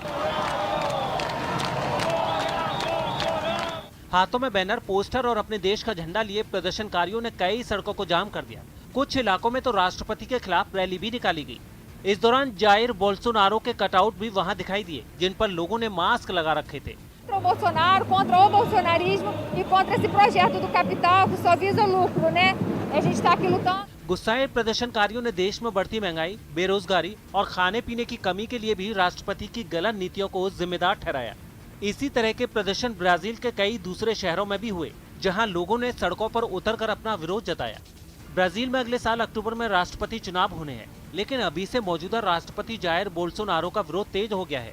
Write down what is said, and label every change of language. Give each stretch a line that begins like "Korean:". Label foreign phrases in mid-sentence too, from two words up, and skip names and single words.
Hindi: हाथों में बैनर, पोस्टर और अपने देश का झंडा लिए प्रदर्शनकारियों ने कई सड़कों को जाम कर दिया। कुछ इलाकों में तो राष्ट्रपति के खिलाफ रैली भी निकाली गई। इस दौरान जाइर बोल्सोनारो के कटआउट भी वहां दिखाई दिए, जिन पर लोगों ने मास्क लगा रखे थे।
Portuguese: Contra o Bolsonaro, contra o bolsonarismo e contra esse projeto do capital que só visa lucro, né? A gente está aqui lutando.
Hindi: गुस्साए प्रदर्शनकारियों ने देश में बढ़ती महंगाई, बेरोजगारी और खाने पीने की कमी के लिए भी राष्ट्रपति की गलत नीतियों को जिम्मेदार ठहराया। इसी तरह के प्रदर्शन ब्राजील के कई दूसरे शहरों में भी हुए, जहां लोगों ने सड़कों पर उतरकर अपना विरोध जताया। ब्राजील में अगले साल अक्टूबर में राष्ट्रपति चुनाव होने हैं, लेकिन अभी से मौजूदा राष्ट्रपति जाइर बोल्सोनारो का विरोध तेज हो गया है।